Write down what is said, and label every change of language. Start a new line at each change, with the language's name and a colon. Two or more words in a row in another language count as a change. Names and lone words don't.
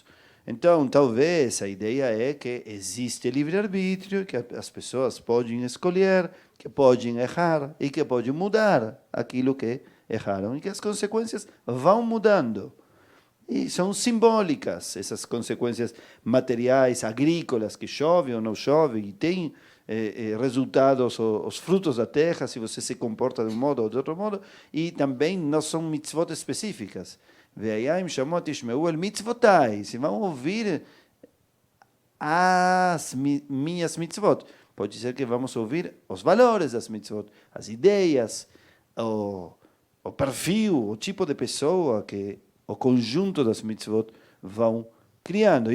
Portuguese: Então, talvez a ideia é que existe livre-arbítrio, que as pessoas podem escolher, que podem errar e que podem mudar aquilo que erraram e que as consequências vão mudando. E são simbólicas essas consequências materiais, agrícolas, que chove ou não chove, e tem resultados, os frutos da terra, se você se comporta de um modo ou de outro modo, e também não são mitzvot específicas.
Hebrew: ואם שמוע תשמעו אל מצותי,
Portuguese: se vão ouvir as minhas mitzvot. Pode ser que vamos ouvir os valores das mitzvot, as ideias, o perfil, o tipo de pessoa que o conjunto das mitzvot vão criando.